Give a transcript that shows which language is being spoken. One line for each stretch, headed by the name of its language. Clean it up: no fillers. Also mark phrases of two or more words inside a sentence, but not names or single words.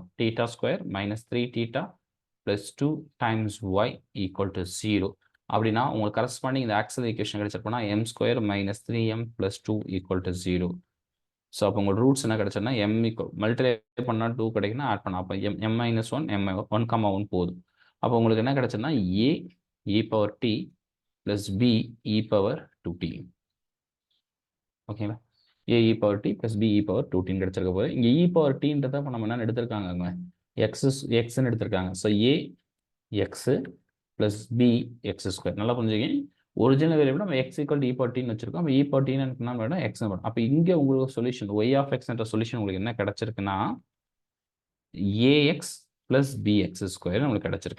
English: θ² - 3θ + 2 times y = 0.
Tamil: அப்படின்னா உங்களுக்கு கரஸ்பாண்டிங் இந்த
English: auxiliary equation
Tamil: கிடைச்சிருப்போம்னா m² - 3m + 2 = 0. ஸோ அப்போ உங்களுக்கு ரூட்ஸ் என்ன கிடைச்சதுன்னா m மல்டிப்ளை பண்ணால் 2 கிடைக்குன்னா ஆட் பண்ணலாம். அப்போ m - 1 m 1,1 போதும். அப்போ உங்களுக்கு என்ன கிடைச்சதுன்னா a e⁻t + b e⁻2t. ஓகேங்களா? a e⁻t + b e⁻2t கிடைச்சிருக்க போது இங்கே e⁻tன்றதை இப்போ நம்ம என்ன எடுத்திருக்காங்க xன்னு எடுத்திருக்காங்க. ஸோ a x + b x². நல்லா புரிஞ்சுங்க.
English: original variable
Tamil: நம்ம x = e⁻tன்னு வச்சிருக்கோம். அப்போ e⁻tன்னு என்ன வேணும் x வேணும். அப்போ இங்கே உங்களுக்கு சொல்யூஷன் y of x என்ற சொல்யூஷன் உங்களுக்கு என்ன கிடைச்சிருக்குன்னா ax + bx² நம்மளுக்கு கிடைச்சிருக்கு.